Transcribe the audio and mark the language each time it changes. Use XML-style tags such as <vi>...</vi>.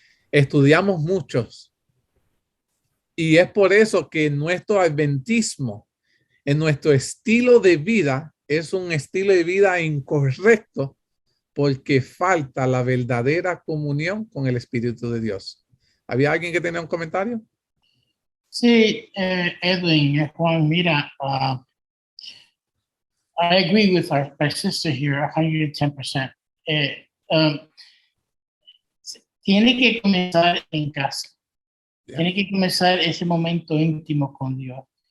<es>Estudiamos muchos, y es por eso que nuestro adventismo, en nuestro estilo de vida, es un estilo de vida incorrecto, porque falta la verdadera comunión con el Espíritu de Dios. ¿Había alguien que tenía un comentario?</es> <en>Sí, Edwin, Juan, mira, I agree with our sister here 110%.</en> <es>Tiene que comenzar en casa. Yeah. Tiene que comenzar ese momento íntimo con Dios.</es>